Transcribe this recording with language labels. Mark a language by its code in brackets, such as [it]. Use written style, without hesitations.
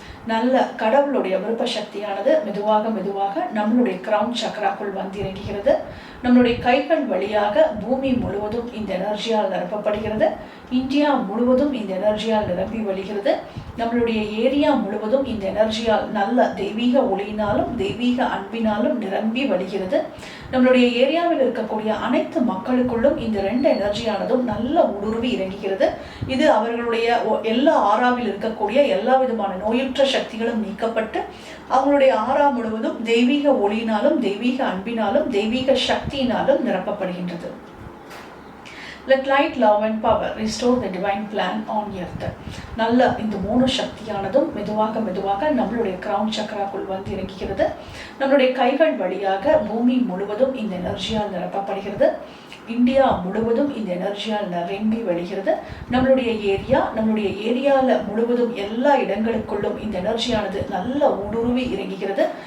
[ta] நல்ல கடவுளுடைய விருப்ப சக்தியானது மெதுவாக மெதுவாக நம்மளுடைய கிரவுன் சக்கராக்குள் வந்து இறங்குகிறது. நம்மளுடைய கைகள் வழியாக பூமி முழுவதும் இந்த எனர்ஜியால் நிரப்பப்படுகிறது. இந்தியா முழுவதும் இந்த எனர்ஜியால் நிரம்பி வழிகிறது. நம்மளுடைய ஏரியா முழுவதும் இந்த எனர்ஜியால் நல்ல தெய்வீக ஒளியினாலும் தெய்வீக அன்பினாலும் நிரம்பி வழிகிறது. நம்மளுடைய ஏரியாவில் இருக்கக்கூடிய அனைத்து மக்களுக்குள்ளும் இந்த ரெண்டு எனர்ஜியானதும் நல்ல ஊடுருவி இறங்குகிறது. இது அவர்களுடைய எல்லா ஆறாவில் இருக்கக்கூடிய எல்லா விதமான நோயுற்ற சக்திகளும் நீக்கப்பட்டு அவங்களுடைய ஆறா முழுவதும் தெய்வீக ஒளியினாலும் தெய்வீக அன்பினாலும் தெய்வீக சக்தியினாலும் நிரப்பப்படுகின்றது. [en] Let light, love and power restore the divine plan on earth. [ta] நல்ல இந்த மூணு சக்தியானதும் மெதுவாக மெதுவாக நம்மளுடைய கிரவுன் சக்கராக்குள் வந்து இறங்குகிறது. நம்மளுடைய கைகள் வழியாக பூமி முழுவதும் இந்த எனர்ஜியால் நிரப்பப்படுகிறது. இந்தியா முழுவதும் இந்த எனர்ஜியால் நிரம்பி வழிகிறது. நம்மளுடைய ஏரியாவில் முழுவதும் எல்லா இடங்களுக்குள்ளும் இந்த எனர்ஜியானது நல்ல ஊடுருவி இறங்குகிறது.